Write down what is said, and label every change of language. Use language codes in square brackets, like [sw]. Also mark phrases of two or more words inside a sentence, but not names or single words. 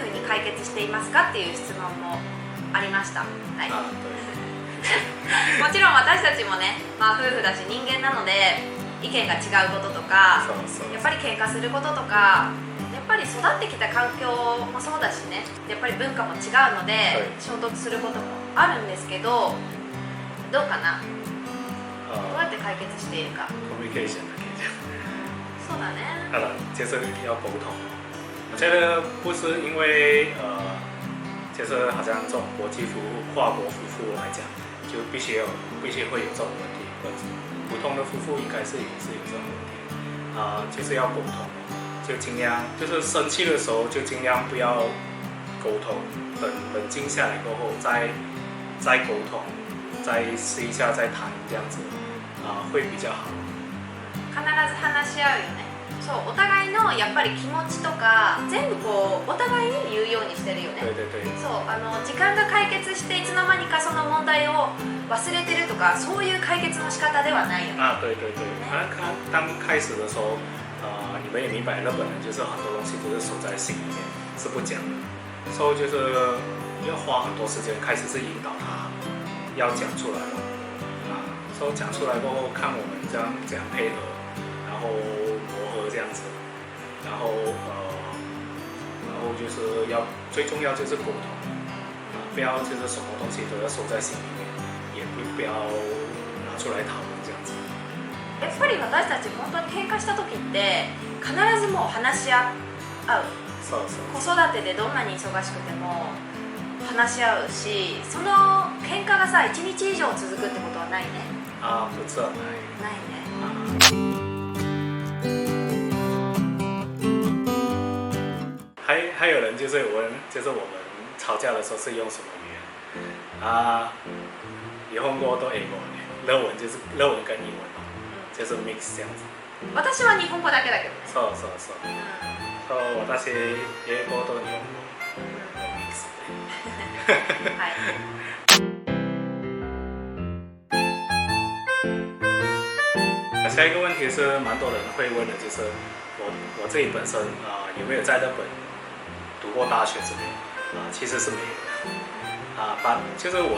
[ja] うに解決していますかっていう質問もありました。はい、もちろん私たちもね、夫婦だし人間なので意見が違うこととか、やっぱり喧嘩することとか、やっぱり育ってきた環境もそうだしね、やっぱり文化も違うので衝突することもあるんですけど、どうかな、どうやって解决しているか。 [zh] communication 的这样。 [ja] そうだね。 [zh] 就是要沟通。我觉得不是因为就是好像这种国际夫妇、跨国夫妇来讲，就必须会有这种问题，或者普通的夫妇应该是也是有这种问题。就是要沟通，就尽量就是生气的时候就尽量不要沟通，等冷静下来过后再沟通。再试一下，再談這樣子，會比較好。 [ja] 必ず話し合うよね。そう、お互いのやっぱり気持ちとか全部こうお互いに言うようにしてるよね。そう、時間が解決していつの間にかその問題を忘れてるとか、そういう解決の仕方ではないよね。 [zh] 对对对。當開始的時候，你們也明白，日本人就是很多東西都是守在心裡面，是不講的，所以就是要花很多時間，開始是引導他。要講出來了，所以講出來過後，看我們這樣怎樣配合，然後磨合這樣子，然後就是最重要就是溝通，不要就是什麼東西都要收在心裡面，也不要拿出來討論這樣子。 [ja] やっぱり私たち本当に喧嘩した時って必ずもう話し合う。子育てでどんなに忙しくても話し合うし、その喧嘩がさ1日以上続くってことはないね。不是ないね。 [zh] 还有人就是问，就是我们吵架的时候是用什么语言？ [ja] 日本語と英語ね。 [zh] 日文就是日文跟英文就是 mix 这样子。 [ja] 私は日本語だけだけどね。そう。私英語と日本語。 [zh] 下一个问题是蛮多人会问的，就是我自己本身有没有在日本读过大学之类其实是没有的就是我